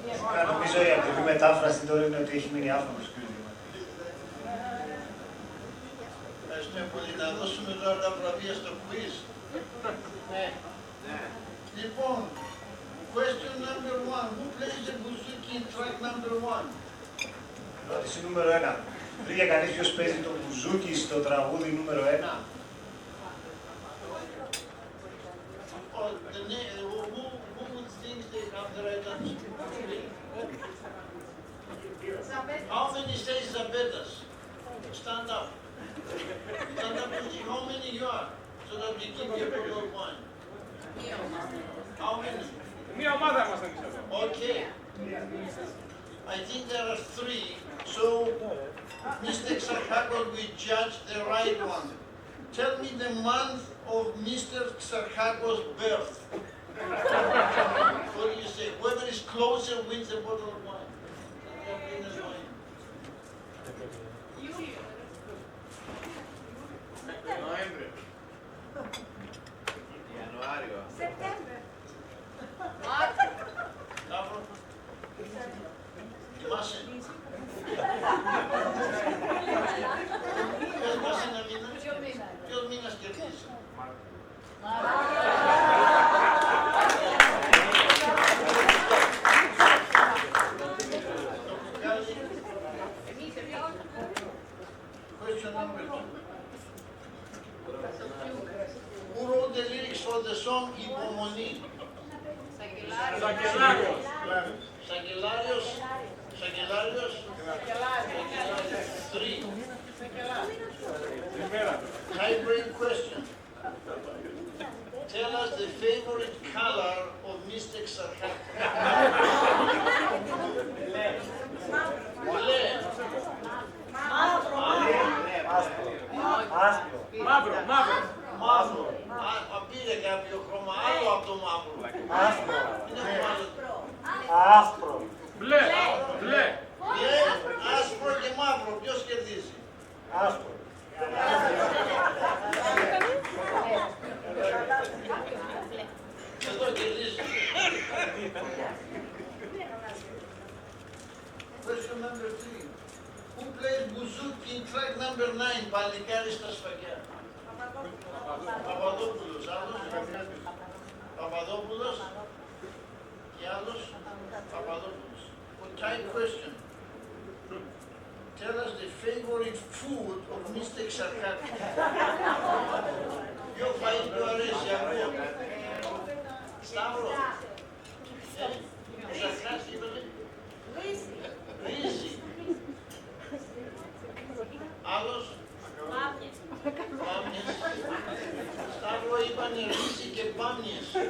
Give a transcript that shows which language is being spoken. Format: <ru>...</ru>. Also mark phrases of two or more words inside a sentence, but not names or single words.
<el>Νομίζω η ακριβή μετάφραση τώρα είναι ότι έχει μείνει άφωνος. Ευχαριστούμε πολύ. Να δώσουμε τώρα τα βραβεία στο quiz. Ναι. Λοιπόν,</el> <en>question number 1. Who plays the bouzouki in track number 1?</en> <el>Ερώτηση νούμερο 1. Βρήκε κανείς ποιος παίζει το μπουζούκι στο τραγούδι νούμερο 1?</el> <en>Who would think they have the right answer? How many says Zabetas? Stand up. Stand up and see how many you are, so that we give you a proper point. How many?</en> <el>Μία ομάδα μας είναι εδώ.</el> <en>Okay. I think there are 3, so Mr. Xarchakos will judge the right one. Tell me the month of Mr. Xarchakos' birth. What do you say? Whoever is closer wins a bottle of wine.</en> <el>Νοέμβριο. Ιανουάριο. Σεπτέμβριο. Ταύρο. Θυμάσαι. Πες μας ένα μήνα. Ποιος μήνας κερδίζει?</el> <en>Question number 2. Who wrote the lyrics for the song Υπομονή?</en> <el>Σακελάριος. Σακελάριος. Σακελάριος.</el> <en>3. High brain question. Tell us the favorite color of Mr. Xarchakos.</en> <el>Μπλε. Μαύρο, μαύρο. Μαύρο. Αν πήρε κάποιο χρώμα άλλο από το μαύρο. Άσπρο. Είναι μαύρο. Άσπρο. Μπλε, μπλε. Μπλε, άσπρο και μαύρο. Ποιος κερδίζει? Άσπρο. Εδώ κερδίζει.</el> <en>Question number 3. Who plays bouzouki in track number 9?</en> <el>Παλικάρι στα σφαγιά. Παπαδόπουλος. Άλλος? Παπαδόπουλος. Και άλλος? Παπαδόπουλος.</el> <en>Type question. Tell us the favorite food of Mr. Xarchakos.</en> <el>Ποιο φαΐ του αρέσει? Ακούω. Σταύρο. Xarchakos είπατε. Ρύζι. Άλλος? Πάμιες. Σταύρο είπανε ρύζι και πάμιες.</el>